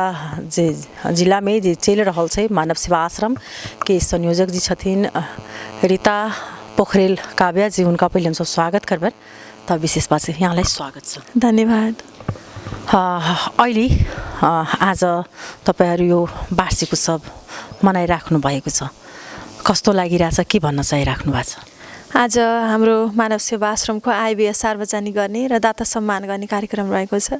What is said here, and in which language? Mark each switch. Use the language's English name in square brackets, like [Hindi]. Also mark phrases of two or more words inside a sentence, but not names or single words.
[Maithili] जे जिला में जे चल रहल छै मानव सेवा आश्रम के संयोजक जी छथिन रीता पोखरेल काव्या जी, उनका पहले हम सब स्वागत करबन। [Nepali] त विशेष बात चाहिँ यहाँलाई स्वागत छ। धन्यवाद। अहिले आज तपाईहरु यो वार्षिक उत्सव मनाइराख्नु भएको छ, कस्तो लागिरहेछ, के भन्न चाहिराख्नु भएको छ? आज हाम्रो मानव सेवा आश्रमको आय व्यय सार्वजनिक गर्ने र दाता सम्मान गर्ने कार्यक्रम रहेको छ।